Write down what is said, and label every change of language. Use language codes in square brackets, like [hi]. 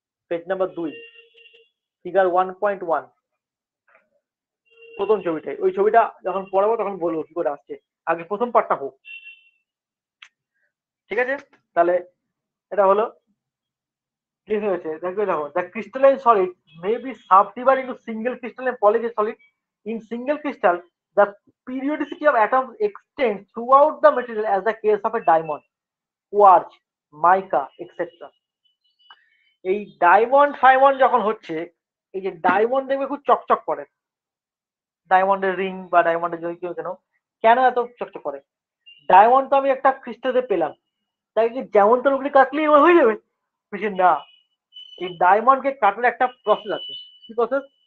[bn] Page number 2 figure 1.1 প্রথম ছবিটাই। ওই ছবিটা যখন পড়াবো তখন বলবো কি করে আসছে, আগে প্রথম পার্টটা হোক। ঠিক আছে, তাহলে এটা হলো কি হয়েছে দেখো। [en] দেখো the crystalline solid may be subdivide into single crystal and polygon solid. In single crystal the periodicity of atoms extends throughout the material as the case of a diamond, quartz, mica, etc. [bn] এই ডায়মন্ড ফাইমন্ড যখন হচ্ছে, এই যে diamond দেখবে খুব চকচক করে, ডায়মন্ডের রিং বা ডায়মন্ডের যদি কেউ কেন কেন এত চকচক করে, ডায়মন্ড তো আমি একটা ক্রিস্টালে পেলাম, তাই কি যেমন তেমন করে কাটলেই আমার হয়ে যাবে? বলছি না, এই ডায়মন্ডকে কাটার একটা প্রসেস আছে। কি প্রসেস?